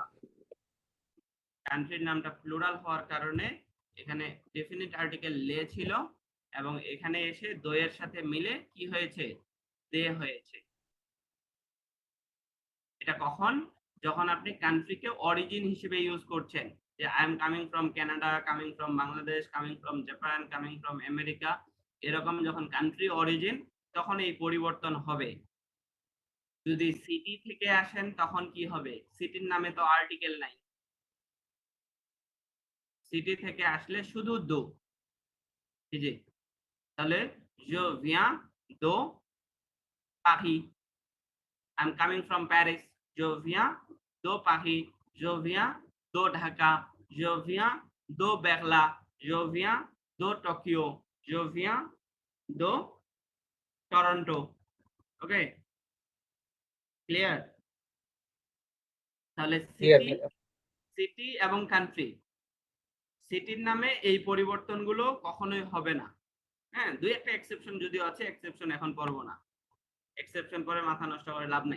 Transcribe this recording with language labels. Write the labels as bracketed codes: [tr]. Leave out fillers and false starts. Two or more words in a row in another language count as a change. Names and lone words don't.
[bn] কান্ট্রির নামটা প্লুরাল হওয়ার কারণে এখানে [en] definite article [bn] লে ছিল, এবং এখানে এসে দোয়ের সাথে মিলে কি হয়েছে, দে হয়েছে। এটা কখন, যখন আপনি কান্ট্রিকে অরিজিন হিসেবে ইউজ করছেন, যে [en] I am coming from Canada, coming from Bangladesh, coming from Japan, coming from America, [bn] এরকম যখন [en] country origin [bn] তখন এই পরিবর্তন হবে। যদি সিটি থেকে আসেন তখন কি হবে, সিটির নামে তো আর্টিকেল নাই, সিটি থেকে আসলে শুধু দো, এই যে, তাহলে [fr] je viens de Paris, [en] I'm coming from Paris, [fr] je viens de Paris, je viens de Dhaka, je viens de Berlin, je viens de Tokyo, je viens de Toronto। [en] ওকে, ক্লিয়ার? [bn] তাহলে ক্লিয়ার সিটি, সিটি এবং কান্ট্রি, সিটির নামে এই পরিবর্তনগুলো কখনোই হবে না। হ্যাঁ, দুই একটা এক্সেপশন যদিও আছে, এক্সেপশন এখন পড়বো না, এক্সেপশন পরে মাথা নষ্ট করে লাভ নাই।